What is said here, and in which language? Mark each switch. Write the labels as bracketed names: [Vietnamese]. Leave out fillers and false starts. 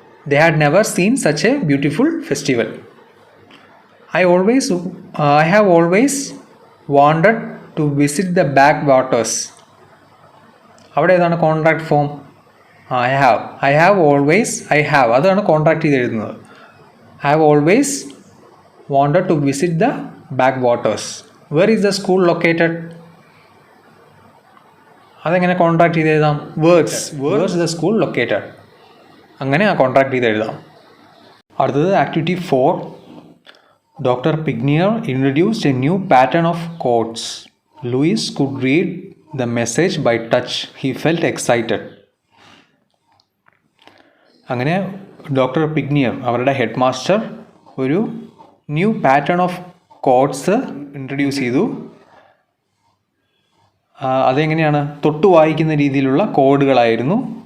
[English] they had never seen such a beautiful festival. I have always wanted to visit the backwaters. [Malayalam] അവിടെ ഏതാണ് contract form? [English] I have [Malayalam] അതാണ് contract ചെയ്ത് എഴുതുന്നത്. [English] I have always wanted to visit the backwaters. Where is the school located? [Malayalam] അതെങ്ങനെ contract ചെയ്ത് എഴുതാം? [English] Where is the school located? [Malayalam] അങ്ങനെ ആ കോൺട്രാക്ട് ചെയ്ത് എഴുതാം. അടുത്തത് activity 4. Dr. [English] Pignier introduced a new pattern of chords. Louis could read the message by touch. He felt excited. [Malayalam] അങ്ങനെ doctor പിഗ്നിയർ, അവരുടെ ഹെഡ് മാസ്റ്റർ, ഒരു [English] new pattern of codes [Malayalam] introduce ചെയ്തു. അതെങ്ങനെയാണ്? തൊട്ട് വായിക്കുന്ന രീതിയിലുള്ള കോഡുകളായിരുന്നു.